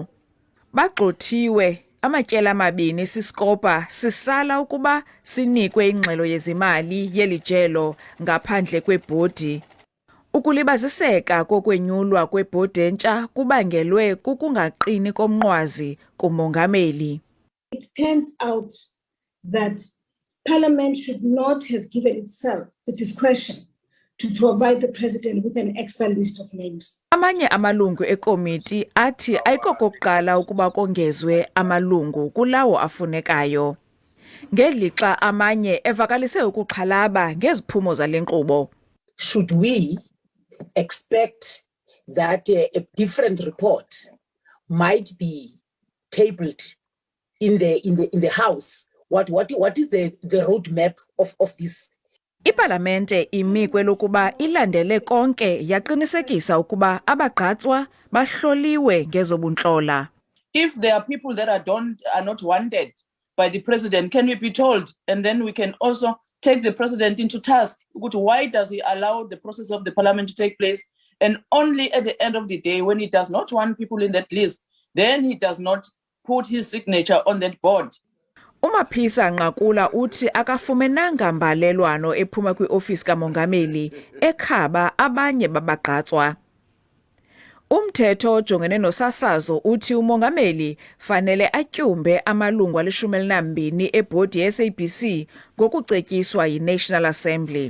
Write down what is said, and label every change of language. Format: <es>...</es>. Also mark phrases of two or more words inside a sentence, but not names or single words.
<xh>Bagxothiwe amatyela amabini siScopa sisala ukuba sinikwe ingxelo yezimali yelijelo ngaphandle kwebhodi. Ukulibaziseka kokwenyulwa kwebhodi entsha kubangelwe kukungaqini komnqwazi kumongameli.</xh> <en>It turns out that Parliament should not have given itself the discretion to provide the President with an extra list of names.</en> <xh>Amanye amalungu ekomiti athi ayikokuqala ukuba kongezwe amalungu kulawo afunekayo. Ngelixa amanye evakalise ukuxhalaba ngeziphumo zale nkqubo.</xh> <en>Should we expect that a different report might be tabled in the House? What is the roadmap of this?</en> <xh>Ipalamente imikwe lokuba ilandele konke yaqinisekisa ukuba abagqatswa bahloliwe ngezobuntlola.</xh> <en>If there are people that are not wanted by the president, can we be told? And then we can also take the president into task. Why does he allow the process of the parliament to take place? And only at the end of the day, when he does not want people in that list, then he does not put his signature on that board.</en> <xh>Umaphisa Nqakula uthi akafumenanga mbalelwano ephuma kwiofisi kamongameli ekhaba abanye babagqatswa. Umthetho ojongene nosasazo uthi umongameli fanele atyumbe amalungu ali-12 ebhodi ye-SABC ngokucetyiswa yi-National Assembly.</xh>